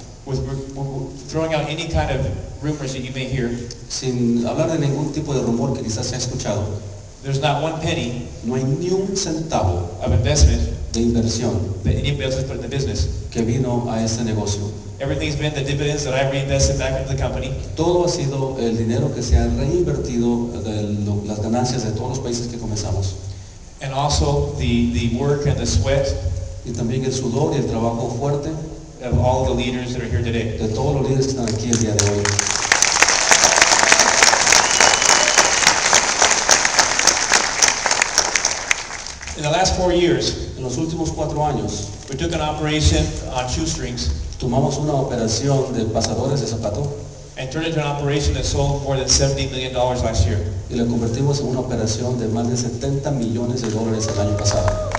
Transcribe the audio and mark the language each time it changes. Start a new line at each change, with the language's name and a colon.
English: with throwing out any kind of rumors that you may hear,
Spanish: sin hablar de ningún tipo de rumor que quizás se ha escuchado,
English: there's not one penny
Spanish: no hay ni un centavo
English: of investment
Spanish: de inversión
English: that anybody else has put in the business.
Spanish: que vino a este negocio.
English: Everything's been the dividends that I reinvested back into the company,
Spanish: Todo ha sido el dinero que se ha reinvertido de las ganancias de todos los países que comenzamos.
English: and also the work and the sweat
Spanish: Y también el sudor y el trabajo fuerte
English: of all the leaders that are here today.
Spanish: de todos los líderes que están aquí el día de hoy.
English: In the last 4 years,
Spanish: En los últimos 4 años
English: we took an operation on shoestrings
Spanish: tomamos una operación de pasadores de zapato
English: and turned it into an operation that sold more than $70 million last year.
Spanish: y la convertimos en una operación de más de $70 millones el año pasado.